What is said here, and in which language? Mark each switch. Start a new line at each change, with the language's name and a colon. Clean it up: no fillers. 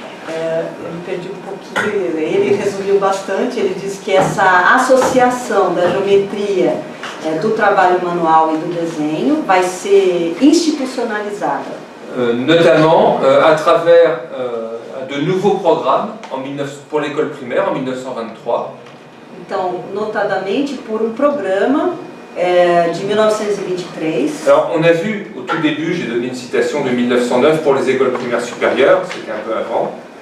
Portuguese: Eu me perdi um pouquinho, ele resumiu bastante, ele disse que essa associação da geometria, do trabalho manual e do desenho vai ser institucionalizada.
French: Notamment à travers de nouveaux programmes pour l'école primaire en 1923.
Portuguese: Então, notadamente por um programa de 1923.
French: Alors, on a vu au tout début, j'ai donné une citation de 1909 pour les écoles primaires supérieures, c'était un peu avant.